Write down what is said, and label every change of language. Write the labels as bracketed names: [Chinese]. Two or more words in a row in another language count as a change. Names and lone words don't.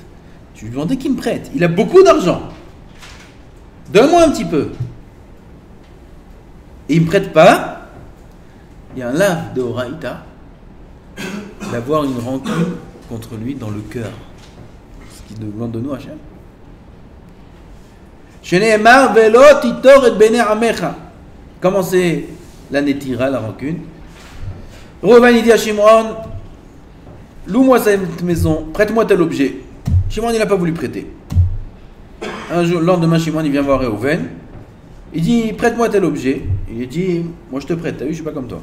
[French] Je lui ai demandé qu'il me prête, il a beaucoup d'argent. Donne-moi un petit peu. Et il ne me prête pas, il y a un lave de Horaïta d'avoir une rancune contre lui dans le cœur. Ce qu'il demande de nous, Hachem. [Hebrew] שנאמר ולא תטור את בני עמך. [French] Comment c'est la netira, la rancune? Reuven il dit à Shimon, loue-moi cette maison, prête-moi tel objet. Shimon il n'a pas voulu prêter. Un jour, le lendemain, Shimon il vient voir Reuven. Il dit, prête-moi tel objet. Il dit, moi je te prête, t'as vu, je suis pas comme toi.